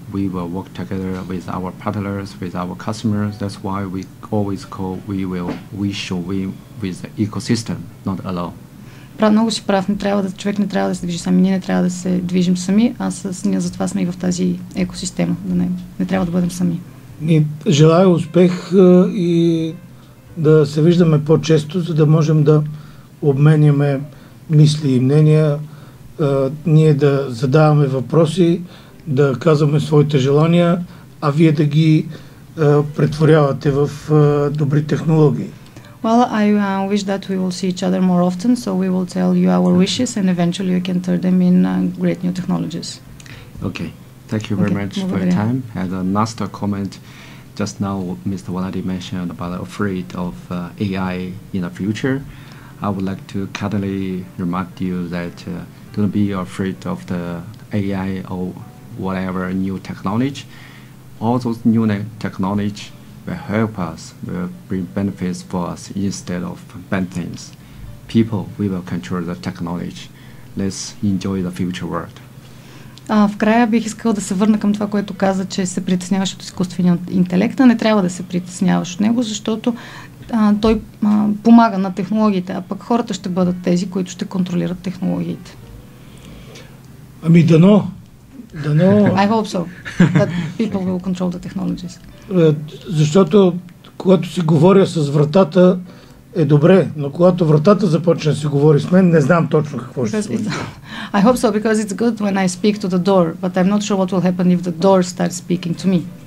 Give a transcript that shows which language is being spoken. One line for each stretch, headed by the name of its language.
English: We will work together with our partners, with our customers. That's why we always call we should win with the ecosystem, not alone.
Bulgarian: Много си прав, човек не трябва да се движи сами, ние не трябва да се движим сами, ние затова сме и в тази екосистема, не трябва да бъдем сами. Желая успех и да се виждаме по-често, за да можем да обменяме мисли и мнения, ние да задаваме въпроси, да казваме своите желания, а вие да ги претворявате в добри технологии.
English: Well, I wish that we will see each other more often, so we will tell you our wishes and eventually we can turn them in great new technologies. Okay, thank you very much for your time. And a last comment, just now Mr. Wladimir mentioned about afraid of AI in the future. I would like to kindly remind you that don't be afraid of the AI or whatever new technology. All those new technology will help us, will bring benefits for us instead of bad things. People, we will control the technology. Let's enjoy the future world.
Bulgarian: В края бих искала да се върна към това, което каза, че се притесняваш от изкуствения интелект. Не трябва да се притесняваш от него, защото той помага на технологиите, а пък хората ще бъдат тези, които ще контролират технологиите. Ами дано.
English: I hope so, that people will control the technologies.
Bulgarian: Защото когато си говоря с вратата е добре, но когато вратата започне да си говори с мен, не знам точно какво ще се случи.
English: I hope so, because it's good when I speak to the door, but I'm not sure what will happen if the door starts speaking to me.